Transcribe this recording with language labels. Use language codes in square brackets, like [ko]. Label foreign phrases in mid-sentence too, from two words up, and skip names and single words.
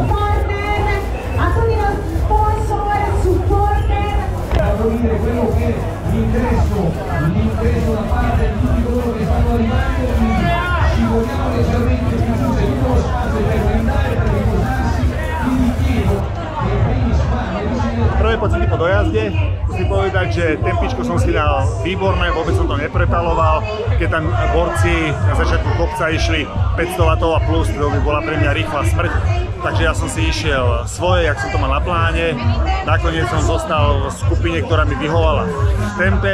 [it] A tutti i sponsor, supporter. Devo dire quello che è l'ingresso da parte di tutti coloro che stanno arrivando, quindi ci vogliamo leggermente più giù, c'è tutto lo spazio per brindare, per riposarsi, quindi chiedo che primi spazio [sk] Prvé pocity po dojazde, musím povedať, že tempičko som si dal výborné, vôbec som to neprepaloval. Keď tam borci na začiatku kopca išli 500 W a plus, to by bola pre mňa rýchla smrť. Takže ja som si išiel svoje, jak som to mal na pláne. Nakoniec som zostal v skupine, ktorá mi vyhovala v tempe.